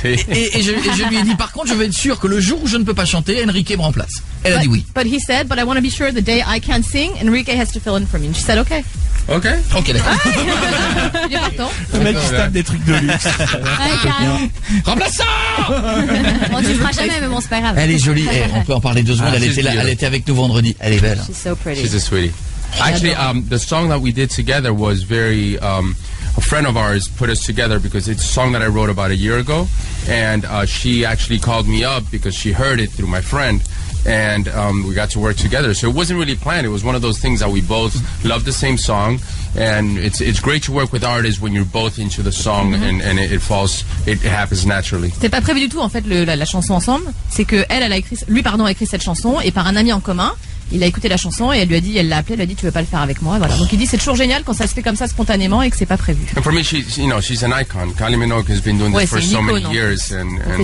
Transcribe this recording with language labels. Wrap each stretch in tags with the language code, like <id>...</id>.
<fr>Et je lui ai dit par contre je veux être sûr que le jour où je ne peux pas chanter, Enrique me remplace. Elle a dit oui.</fr> <en>But he said, but I want to be sure the day I can't sing, Enrique has to fill in for me. And she said, okay. Ok,</en> <fr>d'accord. Il est partant. Le mec qui se tape des trucs de luxe. Remplaçant. Bon, tu le feras jamais, mais bon, c'est pas grave. Elle est jolie. On peut en parler 2 secondes. Elle était avec nous vendredi. Elle est belle.</fr> <en>She's so pretty. She's a sweetie. Actually, the song that we did together was very. A friend of ours put us together because it's a song that I wrote about a year ago, and she actually called me up because she heard it through my friend. And we got to work together. So it wasn't really planned. It was one of those things that we both love the same song, and it's great to work with artists when you're both into the song and it happens naturally.</en> <fr>C'était pas prévu du tout en fait la chanson ensemble. C'est que elle a écrit, lui a écrit cette chanson et par un ami en commun. Il a écouté la chanson et elle l'a appelé, elle lui a dit tu veux pas le faire avec moi, voilà. Donc il dit c'est toujours génial quand ça se fait comme ça spontanément et que c'est pas prévu.</fr> <en>And for me, she's an icon. Kylie Minogue has been doing this for so many years, and</en>